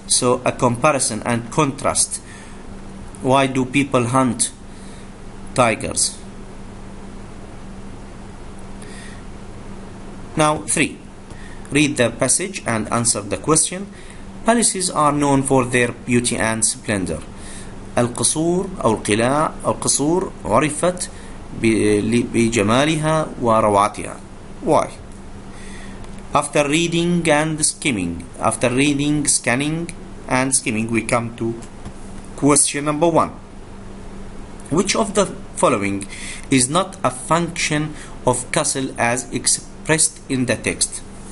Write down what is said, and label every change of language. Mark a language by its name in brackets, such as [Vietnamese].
[English] So a comparison and contrast. Why do people hunt tigers? Now 3. Read the passage and answer the question. Palaces are known for their beauty and splendor. [Arabic] القصور أو القلاع أو القصور عرفت بجمالها وروعتها. [English] Why? After reading and skimming, scanning and skimming, we come to question number 1. Which of the following is not a function of castle as expressed in the text?